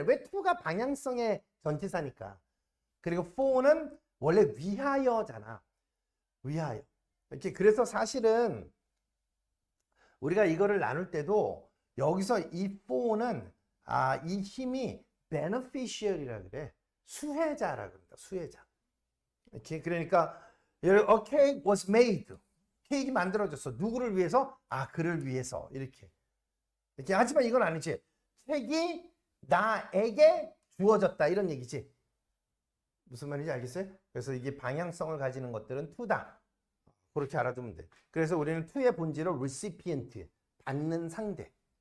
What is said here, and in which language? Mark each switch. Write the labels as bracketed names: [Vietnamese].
[Korean] 왜 to가 방향성의 전치사니까. 그리고 for는 원래 위하여잖아. 위하여. 이렇게 그래서 사실은 우리가 이거를 나눌 때도 여기서 이 for는 이 힘이 beneficiary라 그래. 수혜자라 그런다. 수혜자. 이렇게 그러니까 [English] a cake was made. [Korean] 케이크 만들어졌어. 누구를 위해서? 그를 위해서. 이렇게 하지만 이건 아니지. 책이 나에게 주어졌다. 이런 얘기지. 무슨 말인지 알겠어요? 그래서 이게 방향성을 가지는 것들은 to다. 그렇게 알아두면 돼. 그래서 우리는 to의 본질을 recipient, 받는 상대.